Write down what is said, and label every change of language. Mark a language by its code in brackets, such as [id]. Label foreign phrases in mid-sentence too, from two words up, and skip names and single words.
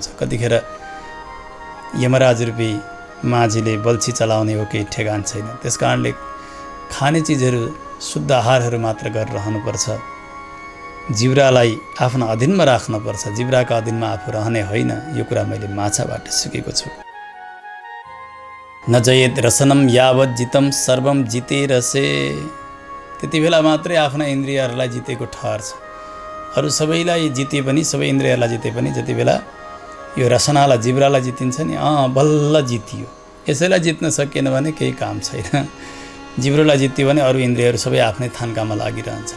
[ne] कतिखेर यमराज रूपी माझीले बल्छी चलाउने हो केही ठेगान छैन। त्यस कारणले खाने चिजहरू शुद्ध आहारहरू मात्र गरेर रहनुपर्छ। जिब्रालाई आफ्नो अधीनमा राख्नुपर्छ, जिब्राका अधीनमा आफू रहने होइन। यो कुरा मैले माछाबाट सिकेको छु। [sa] न जयेत रसनम यावत जितम सर्वम जिते रसे। [ne] त्यति बेला मात्रै आफ्ना इन्द्रियहरूलाई जितेको ठहर छ। अरू सबैलाई जिते पनि, सबै इन्द्रियहरूलाई जिते पनि जति बेला यो रसनालाई जिब्रालाई जितिन्छ नि, बल्ल जितियो। यसैलाई जित्न सकिएन भने केही काम छैन। जिब्रोलाई जित्यो भने अरू इन्द्रियहरू सबै आफ्नै थान्कामा लागिरहन्छन्।